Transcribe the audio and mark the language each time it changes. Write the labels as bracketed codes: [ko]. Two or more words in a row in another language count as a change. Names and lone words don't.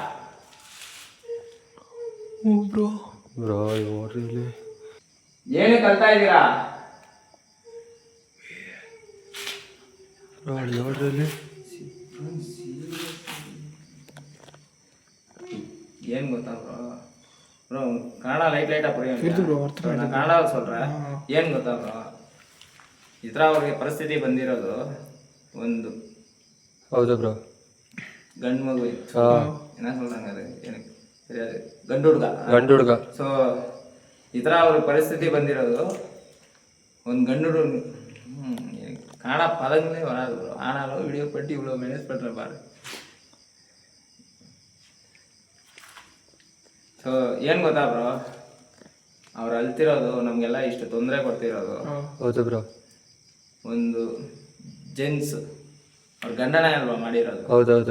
[kn] ಬ್ರೋ ಬ್ರೋ ನೋಡ್ರಿ ಇಲ್ಲಿ ಏನು ಕಲ್ತಾ ಇದ್ದೀರಾ ಬ್ರೋ ನೋಡ್ರಿ ಇಲ್ಲಿ ಏನು ಗೊತ್ತಾ ಬ್ರೋ ಬ್ರೋ ಕನ್ನಡ [ta] லைட்டாக புரியும் நான் கன்னடாவில் சொல்கிறேன் [kn] ಏನು ಗೊತ್ತಾ ಬ್ರೋ ಈ ಥರ ಅವ್ರಿಗೆ ಪರಿಸ್ಥಿತಿ ಬಂದಿರೋದು ಒಂದು ಹೌದು ಬ್ರೋ ಗಂಡು ಮಗು ಇತ್ತು ಏನ சொல்றாங்க ಅದು ಏನಕ್ಕೆ ಸರಿಯಾದ ಗಂಡು ಹುಡುಗ ಸೊ ಈ ಥರ ಅವ್ರಿಗೆ ಪರಿಸ್ಥಿತಿ ಬಂದಿರೋದು ಒಂದು ಗಂಡು ಹುಡುಗ [ta] கன்னடா பதங்களே வராது ப்ரோ ஆனாலும் வீடியோ பட்டி இவ்வளோ மேனேஜ் பண்ணுறேன் பாரு [kn] ಸೊ ಏನು ಗೊತ್ತಾ ಬ್ರೋ ಅವ್ರು ಅಳ್ತಿರೋದು ನಮಗೆಲ್ಲ ಇಷ್ಟು ತೊಂದರೆ ಕೊಡ್ತಿರೋದು ಹೌದು ಬ್ರೋ ಒಂದು ಜೆಂಟ್ಸ್ ಅವ್ರ ಗಂಡನೇ ಅಲ್ವಾ ಮಾಡಿರೋದು ಹೌದೌದು